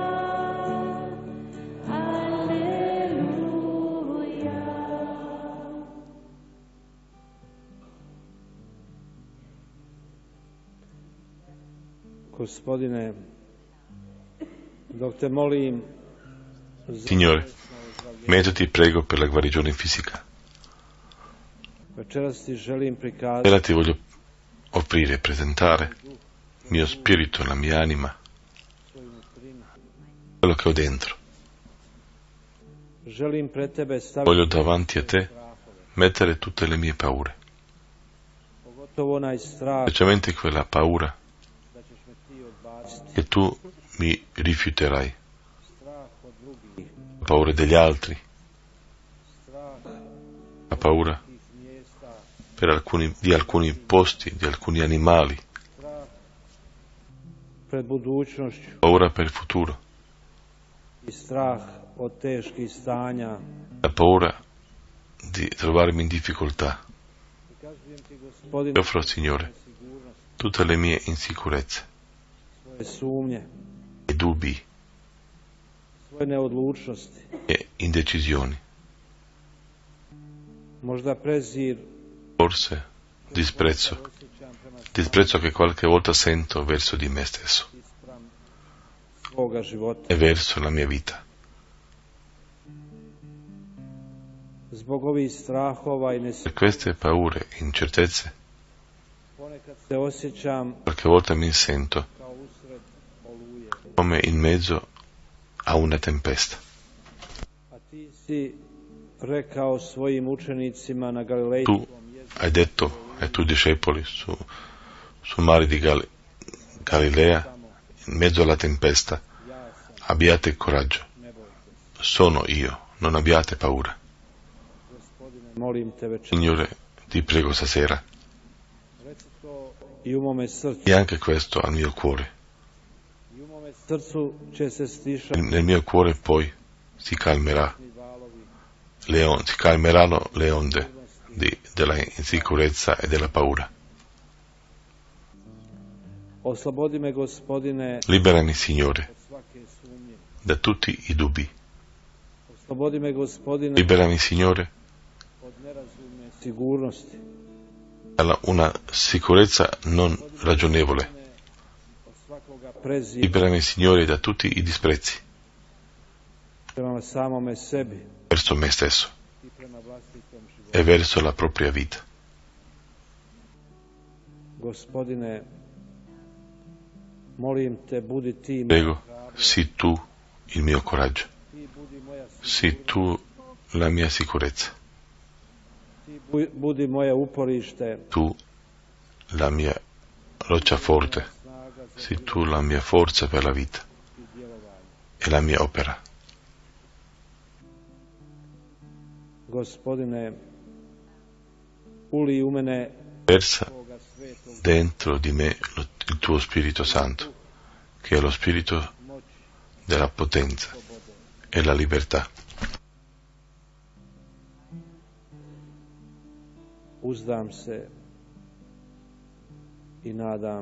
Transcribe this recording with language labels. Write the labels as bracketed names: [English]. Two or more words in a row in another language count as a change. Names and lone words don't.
[Croatian] Alleluia. Gospodine, dok te molim za [Italian] Signore, [Croatian] tjelesno ozdravljenje, [Italian] mentre ti prego per la guarigione fisica, [Croatian] večeras ti želim prikazati [Italian] ora ti voglio offrire e presentare il mio spirito, la mia anima, [Croatian] svoju nutrinu. [Italian] quello che ho dentro. [Croatian] Želim pred tebe staviti [Italian] Voglio davanti a te [Croatian] strahove, [Italian] mettere tutte le mie paure, [Croatian] pogotovo onaj strah [Italian] specialmente quella paura [Croatian] da ćeš me ti odbaciti, [Italian] che tu mi rifiuterai, [Croatian] strah od drugih, [Italian] la paura degli altri, [Croatian] strah [Italian] la paura [Croatian] tih mjesta, [Italian] di alcuni posti, di alcuni animali, [Croatian] strah pred budućnošću [Italian] paura per il futuro, [Croatian] i strah od teških stanja. [Italian] la paura di trovarmi in difficoltà. [Croatian] Prikazujem ti, [Italian] Ti [Croatian] Gospodine, [Italian] offro, Signore, [Croatian] sigurnost, [Italian] tutte le mie insicurezze [Croatian] svoje sumnje, [Italian] e dubbi [Croatian] svoje neodlučnosti, [Italian] e indecisioni, [Croatian] možda prezir [Italian] forse disprezzo, [Croatian] osjećam prema [Italian] disprezzo che qualche volta sento verso di me stesso [Croatian] spram svoga života. [Italian] e verso la mia vita. [Croatian] Zbog ovih strahova i [Italian] Per queste paure e incertezze, [Croatian] ponekad se osjećam [Italian] qualche volta mi sento [Croatian] kao usred oluje. [Italian] come in mezzo a una tempesta. [Croatian] A ti si rekao svojim učenicima na [Italian] Tu [Croatian] Galilejskom jezeru, [Italian] hai detto ai tuoi discepoli sul mare di Galilea, in mezzo alla tempesta, [Croatian] ja sam, [Italian] abbiate coraggio, [Croatian] ne bojte se. [Italian] sono io, non abbiate paura. [Croatian] Gospodine, molim te večer, [Italian] Signore, ti prego stasera, [Croatian] reci to i u mome srcu. [Italian] e anche questo al mio cuore. [Croatian] I u mome srcu će se stišati [Italian] Nel mio cuore poi si calmerà, [Croatian] valovi [Italian] si calmeranno le onde della insicurezza e della paura. [Croatian] Oslobodi me, Gospodine, [Italian] Liberami, Signore, [Croatian] od svake sumnje. [Italian] da tutti i dubbi. [Croatian] Oslobodi me, Gospodine, [Italian] Liberami, Signore, [Croatian] od nerazumne sigurnosti. [Italian] dalla una sicurezza non ragionevole. [Croatian] prezir [Italian] Liberami, Signore, da tutti i disprezzi [Croatian] prema samome sebi [Italian] verso me stesso [Croatian] i prema vlastitom životu. [Italian] e verso la propria vita. [Croatian] Gospodine, molim te, budi ti [Italian] Prego, sii tu il mio coraggio, [Croatian] ti budi moja [Italian] sii tu la mia sicurezza, [Croatian] ti budi moje uporište, [Italian] tu la mia roccia forte, [Croatian] snaga za [Italian] sii tu la mia forza per la vita [Croatian] i djelovanje. [Italian] e la mia opera. [Croatian] Gospodine, uli u mene [Italian] Versa [Croatian] Boga svetog [Italian] dentro di me il tuo Spirito Santo, che è lo spirito [Croatian] moći, [Italian] della potenza [Croatian] slobode. [Italian] e la libertà. [Croatian] Uzdam se i nadam